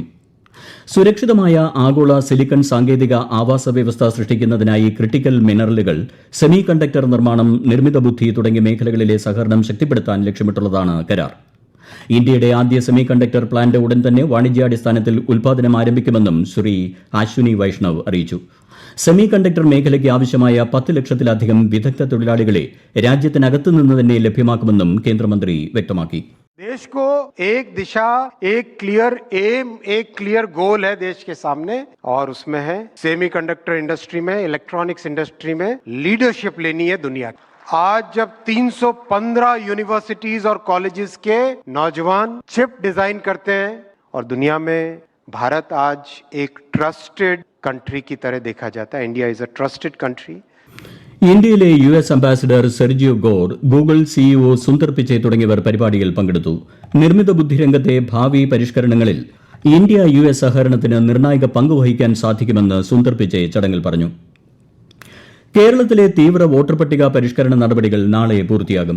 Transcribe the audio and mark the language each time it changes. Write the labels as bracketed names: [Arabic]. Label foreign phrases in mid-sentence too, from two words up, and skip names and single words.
[Malayalam] സുരക്ഷിതമായ ആഗോള സിലിക്കൺ സാങ്കേതിക ആവാസ വ്യവസ്ഥ സൃഷ്ടിക്കുന്നതിനായി ക്രിട്ടിക്കൽ മിനറലുകൾ, സെമി കണ്ടക്ടർ നിർമ്മാണം, നിർമ്മിത ബുദ്ധി തുടങ്ങിയ മേഖലകളിലെ സഹകരണം ശക്തിപ്പെടുത്താൻ ലക്ഷ്യമിട്ടുള്ളതാണ് കരാർ. ഇന്ത്യയുടെ ആദ്യ സെമി കണ്ടക്ടർ പ്ലാന്റ് ഉടൻ തന്നെ വാണിജ്യാടിസ്ഥാനത്തിൽ ഉൽപ്പാദനം ആരംഭിക്കുമെന്നും ശ്രീ അശ്വിനി വൈഷ്ണവ് അറിയിച്ചു. സെമി കണ്ടക്ടർ മേഖലയ്ക്ക് ആവശ്യമായ 10 ലക്ഷത്തിലധികം വിദഗ്ധ തൊഴിലാളികളെ രാജ്യത്തിനകത്തു നിന്ന് തന്നെ ലഭ്യമാക്കുമെന്നും കേന്ദ്രമന്ത്രി വ്യക്തമാക്കി. [Hindi] देश को एक दिशा, एक क्लियर एम, एक क्लियर गोल है देश के सामने, और उसमें है [English] semiconductor industry [Hindi] में, [English] electronics industry [Hindi] में लीडरशिप लेनी है दुनिया की। आज जब 315 यूनिवर्सिटीज और कॉलेजेस के नौजवान [English] chip design [Hindi] करते हैं और दुनिया में भारत आज एक [English] trusted country [Hindi] की तरह देखा जाता है. [English] India is a trusted country. [Malayalam] ഇന്ത്യയിലെ US അംബാസിഡർ സെർജിയോ ഗോർ, ഗൂഗിൾ CEO സുന്ദർ പിച്ചെ തുടങ്ങിയവർ പരിപാടിയിൽ പങ്കെടുത്തു. നിർമ്മിത ബുദ്ധി രംഗത്തെ ഭാവി പരിഷ്കരണങ്ങളിൽ ഇന്ത്യ US സഹകരണത്തിന് നിർണായക പങ്ക് വഹിക്കാൻ സാധിക്കുമെന്ന് സുന്ദർ പിച്ചെ ചടങ്ങിൽ പറഞ്ഞു. കേരളത്തിലെ തീവ്ര വോട്ടർ പട്ടിക പരിഷ്കരണ നടപടികൾ നാളെ പൂർത്തിയാകും.